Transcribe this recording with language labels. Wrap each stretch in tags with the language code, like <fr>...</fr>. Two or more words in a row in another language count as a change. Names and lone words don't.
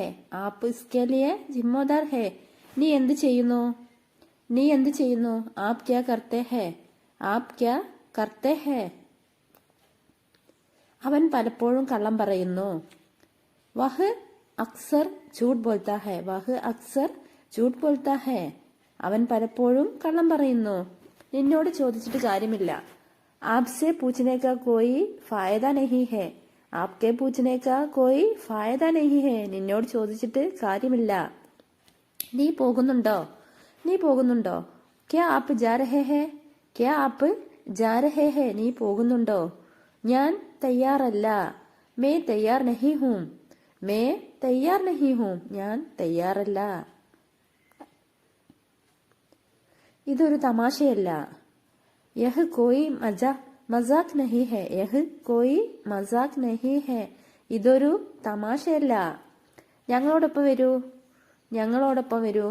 <hi>आप इसके लिए ज़िम्मेदार हैं.</hi> <ml>നീ എന്ത് ചെയ്യുന്നു? നീ എന്ത് ചെയ്യുന്നു?</ml> <hi>आप क्या करते हैं? आप क्या करते हैं?</hi> <ml>അവൻ പലപ്പോഴും കള്ളം പറയുന്നു.</ml> <hi>वह अक्सर झूठ बोलता है. वह अक्सर झूठ बोलता है.</hi> <ml>അവൻ പലപ്പോഴും കള്ളം പറയുന്നു. നിന്നോട് ചോദിച്ചിട്ട് കാര്യമില്ല.</ml> <hi>आपसे पूछने का कोई फायदा नहीं है. आपके पूछने का कोई फायदा नहीं है.</hi> <ml>നിന്നോട് ചോദിച്ചിട്ട് കാര്യമില്ല. നീ പോകുന്നുണ്ടോ? നീ പോകുന്നുണ്ടോ?</ml> <hi>क्या आप जा रहे हैं? क्या आप जा रहे हैं?</hi> <ml>നീ പോകുന്നുണ്ടോ? ഞാൻ തയ്യാറല്ല.</ml> <hi>मैं तैयार नहीं हूँ. मैं तैयार नहीं हूँ.</hi> <ml>ഞാൻ തയ്യാറല്ല. ഇതൊരു തമാശയല്ല.</ml> <hi>यह कोई मज़ाक नहीं है. यह कोई मज़ाक नहीं है.</hi> <ml>ഇതൊരു തമാശയല്ല. ഞങ്ങളോടൊപ്പം വരൂ. ഞങ്ങളോടൊപ്പം വരൂ.</ml>